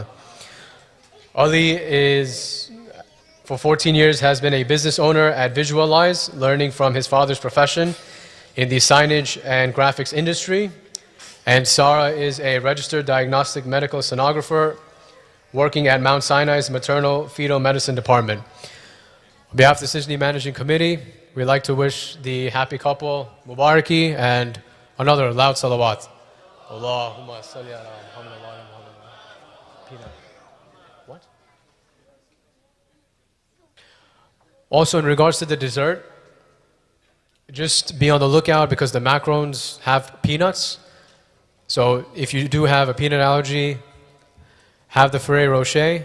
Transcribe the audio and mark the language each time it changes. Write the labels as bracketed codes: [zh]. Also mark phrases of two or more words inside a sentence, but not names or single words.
[en] Ali is, for 14 years, has been a business owner at Visualize, learning from his father's profession in the signage and graphics industry. And Sarah is a registered diagnostic medical sonographer working at Mount Sinai's Maternal Fetal Medicine Department. On behalf of the Sijni Managing Committee, we'd like to wish the happy couple Mubaraki and another loud salawat. [ar] اللهم صل على محمد وعلى محمد. [en] What? Also, in regards to the dessert, just be on the lookout because the macarons have peanuts. So if you do have a peanut allergy, have the Ferrero Rocher.